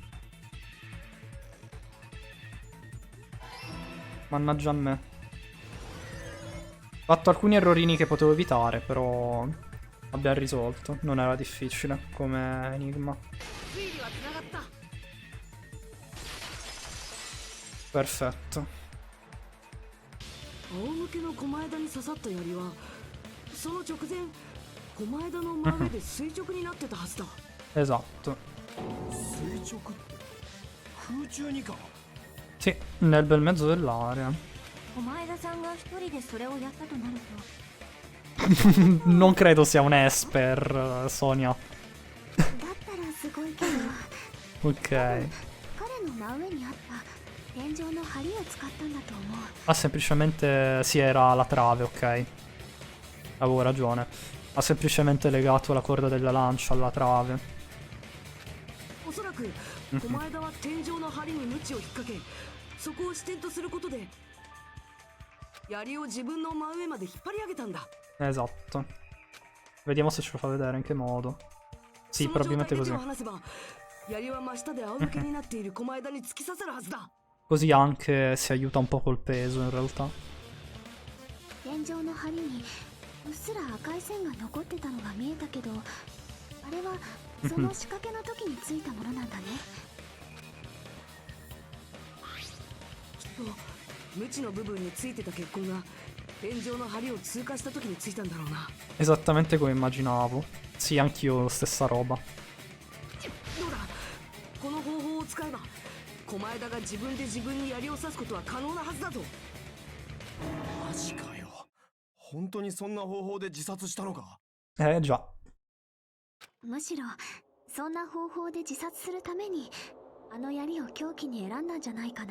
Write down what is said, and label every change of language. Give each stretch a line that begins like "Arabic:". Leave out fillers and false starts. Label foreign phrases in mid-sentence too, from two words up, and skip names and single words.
Italian: Mannaggia a me. Ho fatto alcuni errorini che potevo evitare, però abbiamo risolto. Non era difficile come enigma. Perfetto.
Japanese: 仰向けの狛枝に刺さった槍はその直前狛枝の真上で垂直になってたはずだ。
Italian: Esatto.
Japanese: 垂直って空中にか。
Italian: Sì, nel bel mezzo dell'area.
Japanese: 狛枝さんが一人でそれをやったとなると
Italian: Non credo sia un esper, Sonia.
Japanese: だったらすごいけど
Italian: Ok.
Japanese: 彼の真上にあった天井の梁を使ったんだと思う。
Italian: Ah, semplicemente. Sì, era la trave, ok. Avevo ragione. Ha semplicemente legato la corda della lancia alla trave.
Japanese: おそらく狛枝は天井の梁に鞭を引っ掛けそこを支点とすることで槍を自分の真上まで引っ張り上げたんだ。
Italian: Esatto. Vediamo se ce lo fa vedere in che modo. Sì,
Japanese: その状態
Italian: probabilmente
Japanese: で手
Italian: così.
Japanese: を離せば槍は真下で仰向けになっている狛枝に突き刺さるはずだ。
Italian: Così anche si aiuta un po' col peso, in realtà.
Japanese: 天井の梁にうっすら赤い線が残ってたのが見えたけど、あれはその仕掛けの時についたものなんだね。きっと鞭の部分についてた血痕が天井の梁を通過した時についたんだろうな。
Italian: Esattamente come immaginavo. Sì, anch'io stessa roba.
Japanese: どうだ、この方法を使えば狛枝が自分で自分に槍を刺すことは可能なはずだと。マジかよ。本当にそんな方法で自殺したのか。
Italian: Già.
Japanese: むしろそんな方法で自殺するためにあの槍を凶器に選んだんじゃないかな。